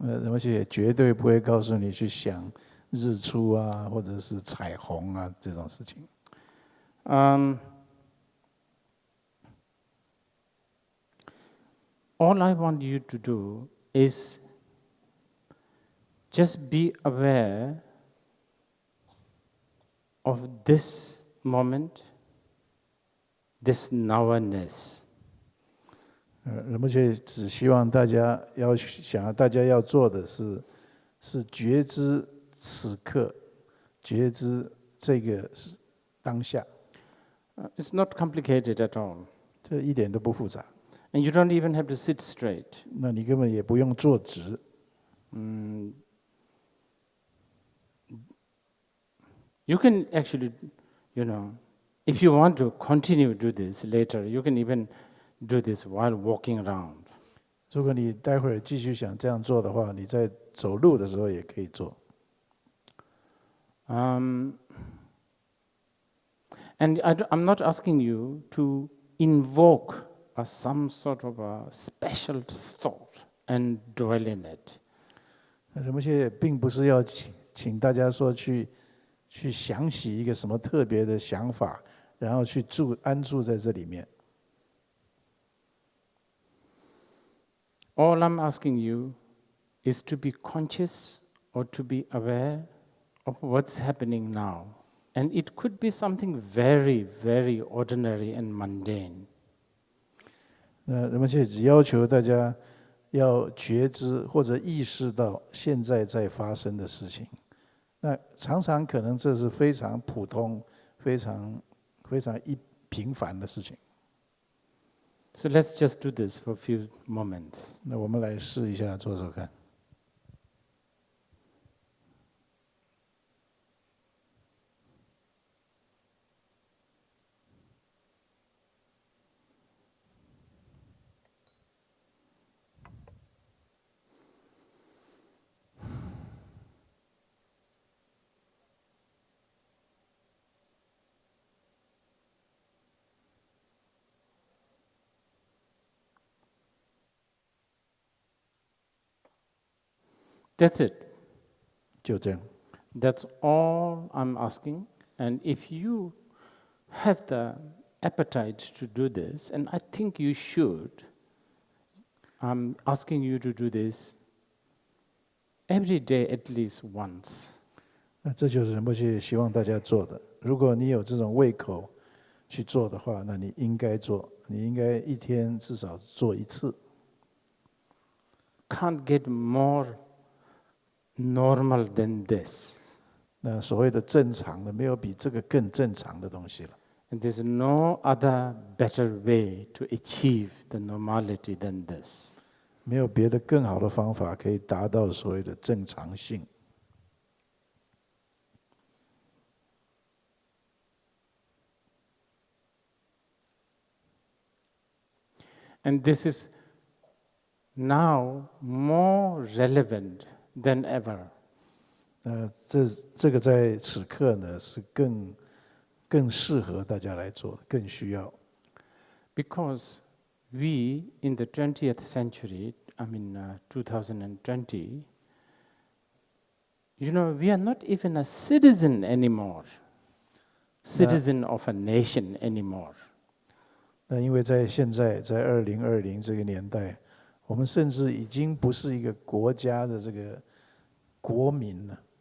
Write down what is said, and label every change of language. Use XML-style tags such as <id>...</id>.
<zh>而且也绝对不会告诉你去想日出啊，或者是彩虹啊这种事情。</zh> <en>All I want you to do is just be aware of this moment, this now-ness.</en> <zh>而且只希望大家要做的是觉知此刻，觉知这个当下。</zh> <en>It's not complicated at all.</en> <zh>这一点都不复杂。</zh> <en>And you don't even have to sit straight.</en> <zh>那你根本也不用坐直。</zh> <en>You can actually, if you want to continue to do this later, you can even do this while walking around.</en> <zh>如果你待会儿继续想这样做的话，你在走路的时候也可以做。</zh> <en>And I'm not asking you to invoke some sort of a special thought and dwell in it.</en> <zh>什么些并不是要请大家说去想起一个什么特别的想法，然后去安住在这里面。</zh> <en>All I'm asking you is to be conscious or to be aware of what's happening now. And it could be something very, very ordinary and mundane.</en> <zh>那人们现在只要求大家要觉知或者意识到现在在发生的事情。那常常可能这是非常普通、非常平凡的事情。</zh> <en>So let's just do this for a few moments.</en> <zh>那我们来试一下做做看。</zh> <en>That's it.</en> <zh>就这样。</zh> <en>That's all I'm asking. And if you have the appetite to do this, and I think you should, I'm asking you to do this every day at least once.</en> <zh>那这就是仁波切希望大家做的。如果你有这种胃口去做的话，那你应该做，你应该一天至少做一次。</zh> <en>Can't get more normal than this.</en> <zh>那所谓的正常的，没有比这个更正常的东西了。</zh> <en>And there's no other better way to achieve the normality than this.</en> <zh>没有别的更好的方法可以达到所谓的正常性。</zh> <en>And this is now more relevant than ever.</en> <zh>这个在此刻呢是更适合大家来做，更需要。</zh> <en>Because we in the 20th century, 2020, we are not even a citizen anymore, citizen of a nation anymore.</en> <zh>那因为在现在，在2020这个年代，我们甚至已经不是一个国家的这个国民了。</zh>